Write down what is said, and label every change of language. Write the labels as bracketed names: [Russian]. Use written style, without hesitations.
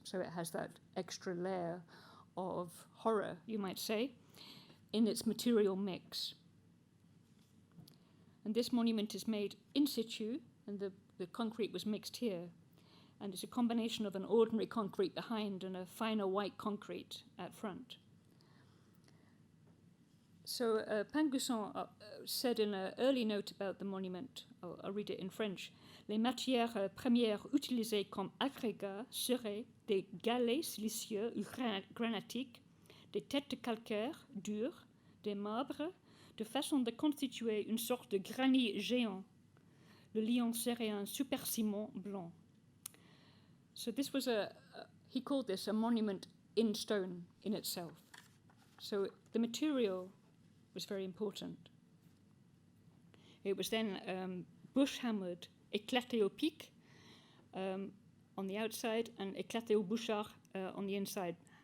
[English] So it has that extra layer of horror, you might say, in its material mix. And this monument is made in situ, and the concrete was mixed here. And it's a combination of an ordinary concrete behind and a finer white concrete at front. So Pingusson said in an early note about the monument, I'll read it in French, [French] les matières premières utilisées comme agrégats seraient des galets silicieux ou granitiques, des têtes de calcaire dures, des marbres, de façon de constituer une sorte de granit géant. Le lion serait un super ciment blanc. [English] So this was he called this a monument in stone in itself. So the material was very important. It was then bush-hammered, [French] éclaté au pic [English] on the outside and [French] éclaté au bouchard [English] on the inside.